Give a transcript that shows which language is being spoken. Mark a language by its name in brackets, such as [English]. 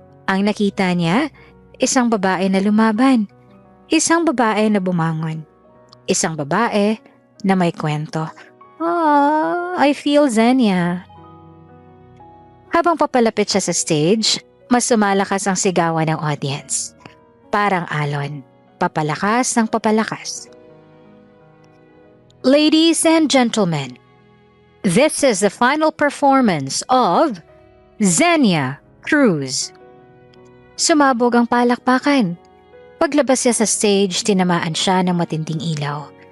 [Filipino] Ang nakita niya, isang babae na lumaban. Isang babae na bumangon. Isang babae na may kwento. [English] I feel Zenia. [Filipino] Habang papalapit siya sa stage, mas sumalakas ang sigawan ng audience. Parang alon, papalakas ng papalakas. [English] Ladies and gentlemen, this is the final performance of Zenia Cruz. [Filipino] Sumabog ang palakpakan. Paglabas niya sa stage, tinamaan siya ng matinding ilaw.